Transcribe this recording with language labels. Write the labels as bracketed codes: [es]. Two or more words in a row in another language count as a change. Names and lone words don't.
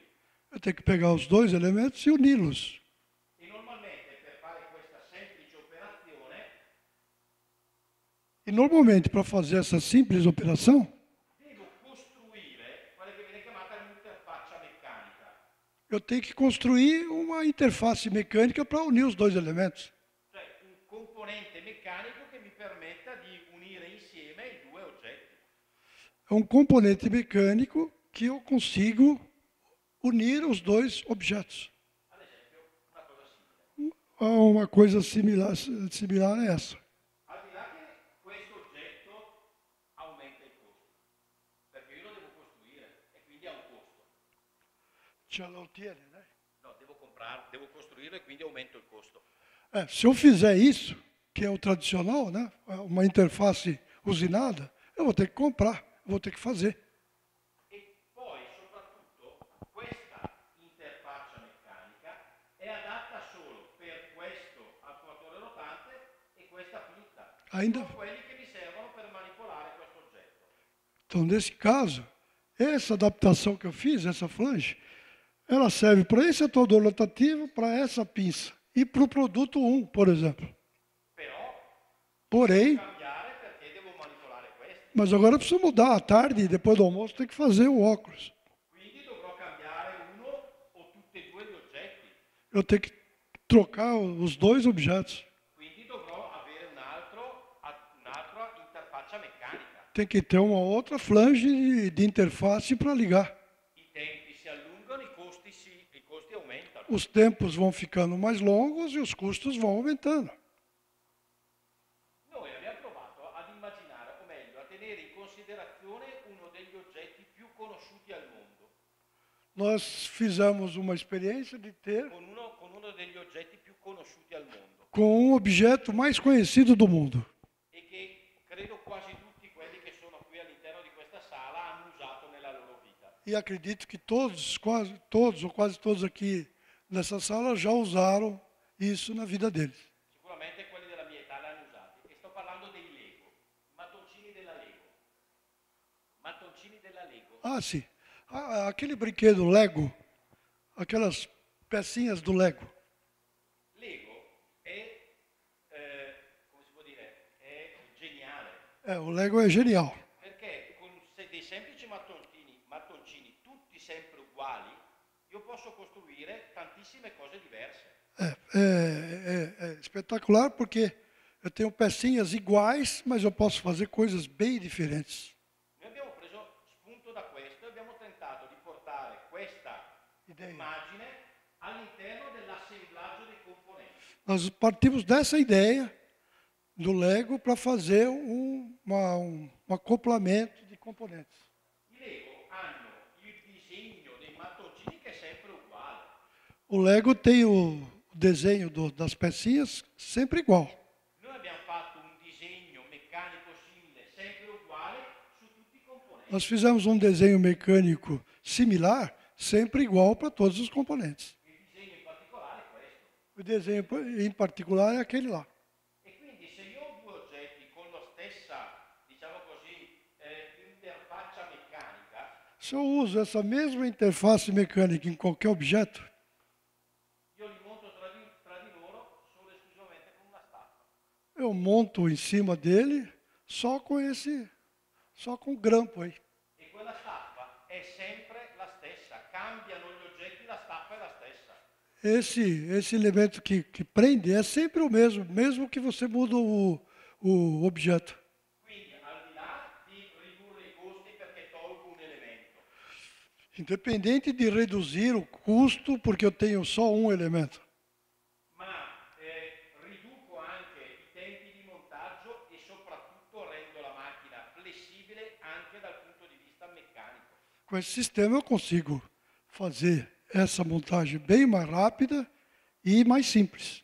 [pt] Eu tenho que pegar os dois elementos e uni-los. [it] E normalmente per fare questa semplice operazione [pt] E normalmente, para fazer essa simples operação, [it] devo costruire quella che viene chiamata l'interfaccia meccanica. [pt] eu tenho que construir uma interface mecânica para unir os dois elementos. [it] Cioè un componente meccanico che mi permetta di unire insieme i due oggetti. [pt] É um componente mecânico que eu consigo unir os dois objetos. [it] Ad esempio, una cosa simile. [pt] Uma coisa similar a essa. [it] Al di là che questo oggetto aumenta il costo, perché io lo devo costruire e quindi ha un costo. [pt] Já não tiene, né? [it] No, devo costruirlo e quindi aumento il costo. [pt] Se eu fizer isso, que é o tradicional, né? Uma interface usinada, eu vou ter que comprar, eu vou ter que fazer. [it] E poi soprattutto questa interfaccia meccanica è adatta solo per questo attuatore rotante e questa pinza. [pt] Ainda- [it] Sono quelli che mi servono per manipolare questo oggetto. [pt] Então, nesse caso, essa adaptação que eu fiz, essa flange, Ela serve para esse atuador rotativo, para essa pinça e para o produto 1, por exemplo. [it] Però [pt] Porém, [it] devo cambiare perché devo manipolare questo. [pt] mas agora eu preciso mudar à tarde, depois do almoço tem que fazer o óculos. [it] Quindi dovrò cambiare uno o tutti e due gli oggetti. [pt] Eu tenho que trocar os dois objetos. [it] Quindi dovrò avere un'altra interfaccia meccanica. [pt] Tem que ter uma outra flange de interface para ligar. [it] I tempi si allungano, i costi aumentano. [pt] Os tempos vão ficando mais longos e os custos vão aumentando. [it] Noi abbiamo provato ad immaginare, o meglio, a tenere in considerazione uno degli oggetti più conosciuti al mondo. [pt] Nós fizemos uma experiência de ter [it] Con uno degli oggetti più conosciuti al mondo. [pt] com um objeto mais conhecido do mundo. [it] E che credo quasi tutti quelli che sono qui all'interno di questa sala hanno usato nella loro vita. [pt] E acredito que todos, quase todos ou quase todos aqui nessa sala já usaram isso na vida deles. [it] Sicuramente quelli della mia età l'hanno usati. E sto parlando dei Lego, i mattoncini della Lego. Mattoncini della Lego. [pt] Ah, sim. Aquele brinquedo Lego, aquelas pecinhas do Lego. [it] Lego è, come si può dire, è geniale. [pt] O Lego é genial. [it] Perché con dei semplici mattoncini tutti sempre uguali, io posso costruire tantissime cose diverse. [pt] É espetacular porque eu tenho pecinhas iguais, mas eu posso fazer coisas bem diferentes. [it] Noi abbiamo preso spunto da questo e abbiamo tentato di portare questa immagine all'interno dell'assemblaggio dei componenti. [pt] Nós partimos dessa ideia do Lego para fazer um acoplamento de componentes. [it] I Lego hanno il disegno dei mattoncini che è sempre uguale. [pt] O Lego tem o desenho das pecinhas sempre igual. [it] Noi abbiamo fatto un disegno meccanico simile, sempre uguale, su tutti i componenti. [pt] Nós fizemos um desenho mecânico similar, sempre igual para todos os componentes. [it] Il disegno in particolare è questo. [pt] O desenho em particular é aquele lá. [it] E quindi se io ho due oggetti con la stessa, diciamo così, interfaccia meccanica, [pt] Se eu uso essa mesma interface mecânica em qualquer objeto, [it] io li monto tra di loro solo e esclusivamente con una staffa. [pt] eu monto em cima dele só com o grampo aí. [it] E quella staffa è sempre la stessa, cambiano gli oggetti, la staffa è la stessa. [pt] Esse elemento que prende é sempre o mesmo, mesmo que você muda o objeto. [it] Quindi al di là di ridurre i costi perché tolgo un elemento, [pt] Independente de reduzir o custo, porque eu tenho só um elemento. [it] ma riduco anche i tempi di montaggio e soprattutto rendo la macchina flessibile anche dal punto di vista meccanico. [pt] Com esse sistema eu consigo fazer essa montagem bem mais rápida e mais simples.